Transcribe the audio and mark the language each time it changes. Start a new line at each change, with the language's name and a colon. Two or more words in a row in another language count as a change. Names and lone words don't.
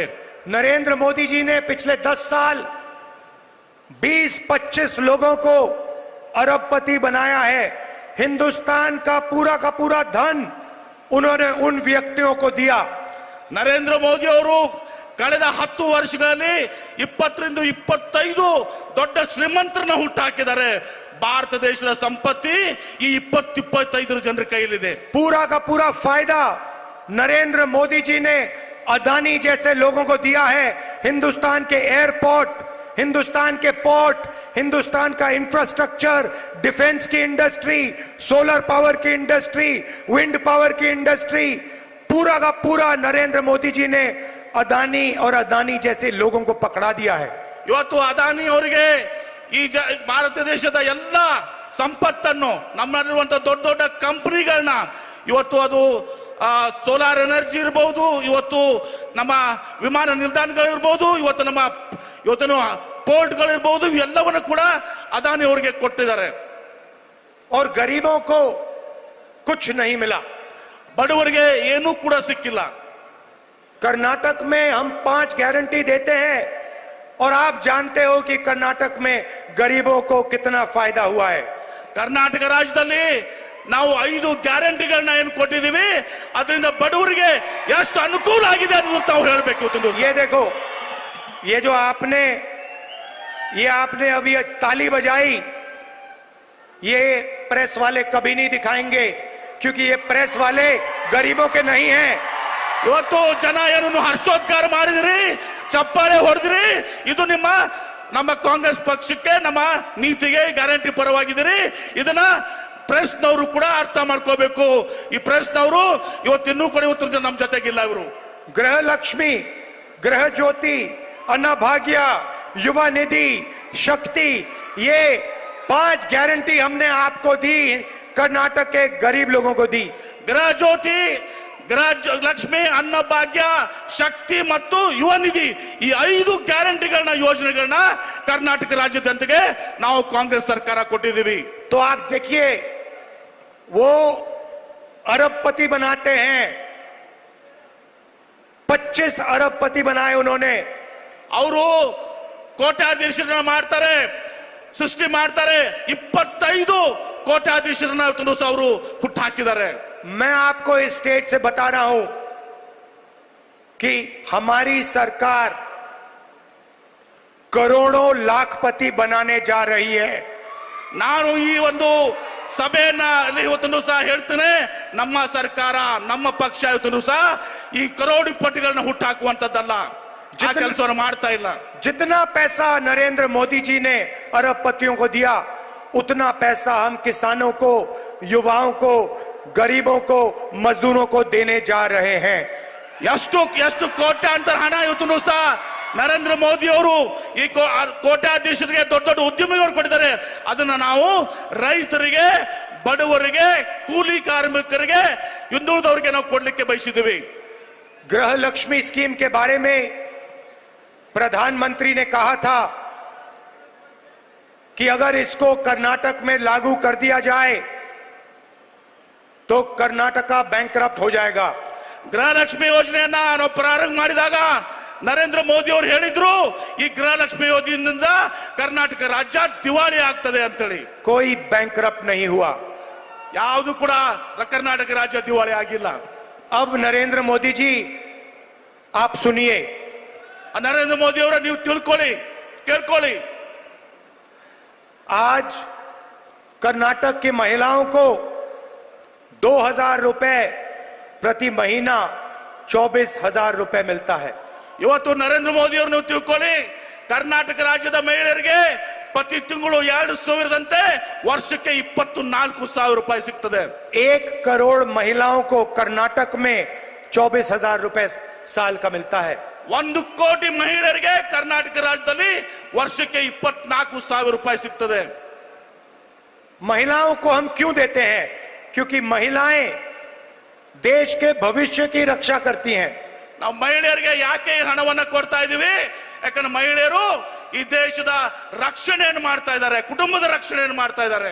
Hindi: नरेंद्र मोदी जी ने पिछले 10 साल 20-25 लोगों को अरबपति बनाया है। हिंदुस्तान का पूरा धन उन्होंने उन व्यक्तियों को दिया।
Kannada: ನರೇಂದ್ರ ಮೋದಿ ಅವರು ಕಳೆದ 10 ವರ್ಷಗಳಲ್ಲಿ 20ರಿಂದ 25 ದೊಡ್ಡ ಶ್ರೀಮಂತರನ್ನ ಹುಟ್ಟಾಕಿದ್ದಾರೆ। ಭಾರತ ದೇಶದ ಸಂಪತ್ತಿ ಈ 20-25 ಜನರ ಕೈಯಲ್ಲಿದೆ।
Hindi: पूरा का पूरा फायदा नरेंद्र मोदी जी ने अदानी जैसे लोगों को दिया है। हिंदुस्तान के एयरपोर्ट, हिंदुस्तान के पोर्ट, हिंदुस्तान का इंफ्रास्ट्रक्चर, डिफेंस की इंडस्ट्री,
English: solar power
Hindi: की इंडस्ट्री,
English: wind power
Hindi: की इंडस्ट्री, पूरा का पूरा नरेंद्र मोदी जी ने अदानी और अदानी जैसे लोगों को पकड़ा दिया है।
Kannada: ಇವತ್ತು ಅದಾನಿ ಅವರಿಗೆ ಈ ಭಾರತ ದೇಶದ ಎಲ್ಲ ಸಂಪತ್ತನ್ನು, ನಮ್ಮಲ್ಲಿರುವಂತ ದೊಡ್ಡ ದೊಡ್ಡ ಕಂಪನಿಗಳನ್ನ, ಇವತ್ತು ಅದು
English: solar energy
Kannada: ಇರಬಹುದು, ಇವತ್ತು ನಮ್ಮ ವಿಮಾನ ನಿಲ್ದಾಣಗಳಿರ್ಬಹುದು, ಇವತ್ತಿನ ಪೋರ್ಟ್ಗಳಿರ್ಬಹುದು, ಇವೆಲ್ಲವನ್ನು ಕೂಡ ಅದಾನಿ ಅವರಿಗೆ ಕೊಟ್ಟಿದ್ದಾರೆ।
Hindi: और गरीबों को कुछ नहीं मिला,
Kannada: ಬಡವರಿಗೆ ಏನೂ ಕೂಡ ಸಿಕ್ಕಿಲ್ಲ।
Hindi: कर्नाटक में हम 5 गारंटी देते हैं और आप जानते हो कि कर्नाटक में गरीबों को कितना फायदा हुआ है।
Kannada: ಕರ್ನಾಟಕ ರಾಜ್ಯದಲ್ಲಿ ನಾವು 5 ಗ್ಯಾರಂಟಿಗಳನ್ನ ಏನು ಕೊಟ್ಟಿದ್ದೀವಿ, ಅದರಿಂದ ಬಡವರಿಗೆ ಎಷ್ಟು ಅನುಕೂಲ ಆಗಿದೆ ಅನ್ನೋದು ತಾವು ಹೇಳಬೇಕು।
Hindi: ये देखो, ये जो आपने अभी ताली बजाई, ये प्रेस वाले कभी नहीं दिखाएंगे, क्योंकि ये प्रेस वाले गरीबों के नहीं हैं।
Kannada: ಇವತ್ತು ಜನ ಏನನ್ನು ಹರ್ಷೋದ್ಗಾರ ಮಾಡಿದ್ರಿ, ಚಪ್ಪಾಳೆ ಹೊಡೆದ್ರಿ, ಇದು ನಮ್ಮ ಕಾಂಗ್ರೆಸ್ ಪಕ್ಷಕ್ಕೆ, ನಮ್ಮ ನೀತಿಗೆ ಗ್ಯಾರಂಟಿ ಪರವಾಗಿದ್ದೀರಿ। ಇದನ್ನ ಪ್ರೆಸ್ನವರು ಕೂಡ ಅರ್ಥ ಮಾಡ್ಕೋಬೇಕು. ಈ ಪ್ರೆಸ್ನವರು ಇವತ್ತಿನ್ನೂ ಕೂಡ ಇವತ್ತು ನಮ್ಮ ಜೊತೆಗಿಲ್ಲ. ಇವರು
Hindi: गृह लक्ष्मी, गृह ज्योति, अन्नभाग्य, युवा निधि, शक्ति, ये 5 गारंटी हमने आपको दी, कर्नाटक के गरीब लोगों को दी.
Kannada: ಗೃಹ ಜ್ಯೋತಿ, ಗೃಹ ಲಕ್ಷ್ಮಿ, ಅನ್ನಭಾಗ್ಯ, ಶಕ್ತಿ ಮತ್ತು ಯುವ ನಿಧಿ, ಈ 5 ಗ್ಯಾರಂಟಿಗಳನ್ನ ಯೋಜನೆಗಳನ್ನ ಕರ್ನಾಟಕ ರಾಜ್ಯದ ಜನತೆಗೆ ನಾವು ಕಾಂಗ್ರೆಸ್ ಸರ್ಕಾರ ಕೊಟ್ಟಿದ್ದೀವಿ.
Hindi: तो आप देखिए, वो अरबपति बनाते हैं, 25 अरबपति बनाए उन्होंने.
Kannada: ಅವರು ಕೋಟ್ಯಾಧೀಶರನ್ನ ಮಾಡ್ತಾರೆ, ಸೃಷ್ಟಿ ಮಾಡ್ತಾರೆ. 25 ಕೋಟ್ಯಾಧೀಶರನ್ನ ಅವರು ಹುಟ್ಟು ಹಾಕಿದ್ದಾರೆ.
Hindi: मैं आपको इस स्टेट से बता रहा हूं कि हमारी सरकार करोड़ों लाखपति बनाने जा रही है.
Kannada: ನಾನು ಈ ಒಂದು ಸಭೆಯನ್ನ ಇವತ್ತು ಸಹ ಹೇಳ್ತೇನೆ, ನಮ್ಮ ಸರ್ಕಾರ, ನಮ್ಮ ಪಕ್ಷ ಇವತ್ತು ಸಹ ಈ ಕರೋಡಿಪತಿಗಳನ್ನ ಹುಟ್ಟು ಹಾಕುವಂತದ್ದಲ್ಲ, ಆ ಕೆಲಸವನ್ನು ಮಾಡ್ತಾ ಇಲ್ಲ.
Hindi: जितना पैसा नरेंद्र मोदी जी ने अरबपतियों को दिया, उतना पैसा हम किसानों को, युवाओं को, गरीबों को, मजदूरों को देने जा रहे हैं.
Kannada: ಎಷ್ಟು ಎಷ್ಟು ಕೋಟ್ಯಾಂತರ ಹಣ ಇವತ್ತು ಸಹ ನರೇಂದ್ರ ಮೋದಿ ಅವರು ಈ ಕೋಟ್ಯಾಧೀಶರಿಗೆ, ದೊಡ್ಡ ದೊಡ್ಡ ಉದ್ಯಮಿಗಳು ಕೊಟ್ಟಿದ್ದಾರೆ. ಅದನ್ನ ನಾವು ರೈತರಿಗೆ, ಬಡವರಿಗೆ, ಕೂಲಿ ಕಾರ್ಮಿಕರಿಗೆ, ಹಿಂದುಳಿದವರಿಗೆ ನಾವು ಕೊಡ್ಲಿಕ್ಕೆ ಬಯಸಿದ್ದೀವಿ.
Hindi: गृह लक्ष्मी स्कीम के बारे में प्रधानमंत्री ने कहा था कि अगर इसको कर्नाटक में लागू कर दिया जाए तो कर्नाटका बैंकरप्ट हो जाएगा.
Kannada: ಗೃಹಲಕ್ಷ್ಮಿ ಯೋಜನೆಯನ್ನ ನಾವು ಪ್ರಾರಂಭ ಮಾಡಿದಾಗ ನರೇಂದ್ರ ಮೋದಿ ಅವರು ಹೇಳಿದ್ರು, ಈ ಗೃಹಲಕ್ಷ್ಮಿ ಯೋಜನೆಯಿಂದ ಕರ್ನಾಟಕ ರಾಜ್ಯ ದಿವಾಳಿ ಆಗ್ತದೆ ಅಂತೇಳಿ.
Hindi: कोई बैंकरप्ट नहीं हुआ.
Kannada: ಯಾವುದು ಕೂಡ ಕರ್ನಾಟಕ ರಾಜ್ಯ ದಿವಾಳಿ ಆಗಿಲ್ಲ.
Hindi: अब नरेंद्र मोदी जी आप सुनिए,
Kannada: ನರೇಂದ್ರ ಮೋದಿ ಅವರ ನೀವು ತಿಳ್ಕೊಳ್ಳಿ, ಕೇಳ್ಕೊಳ್ಳಿ.
Hindi: आज कर्नाटक की महिलाओं को 2000 रुपए प्रति महीना 24,000 रुपए मिलता है.
Kannada: ಇವತ್ತು ನರೇಂದ್ರ ಮೋದಿ ಅವರು ನೀವು ತಿಳ್ಕೊಳ್ಳಿ, ಕರ್ನಾಟಕ ರಾಜ್ಯದ ಮಹಿಳೆಯರಿಗೆ ಪ್ರತಿ ತಿಂಗಳು 2,000ದಂತೆ ವರ್ಷಕ್ಕೆ 24,000 ರೂಪಾಯಿ ಸಿಗ್ತದೆ.
Hindi: 1 करोड़ महिलाओं को कर्नाटक में 24,000 रुपए साल का मिलता है.
Kannada: 1 ಕೋಟಿ ಮಹಿಳೆಯರಿಗೆ ಕರ್ನಾಟಕ ರಾಜ್ಯದಲ್ಲಿ ವರ್ಷಕ್ಕೆ 24,000 ರೂಪಾಯಿ ಸಿಗ್ತದೆ.
Hindi: महिलाओं को हम क्यों देते हैं? क्योंकि महिलाएं देश के भविष्य की रक्षा करती हैं.
Kannada: ನಾವು ಮಹಿಳೆಯರಿಗೆ ಯಾಕೆ ಈ ಹಣವನ್ನ ಕೊಡ್ತಾ ಇದೀವಿ? ಯಾಕಂದ್ರೆ ಮಹಿಳೆಯರು ಈ ದೇಶದ ರಕ್ಷಣೆಯನ್ನು ಮಾಡ್ತಾ ಇದ್ದಾರೆ, ಕುಟುಂಬದ ರಕ್ಷಣೆಯನ್ನು ಮಾಡ್ತಾ ಇದ್ದಾರೆ.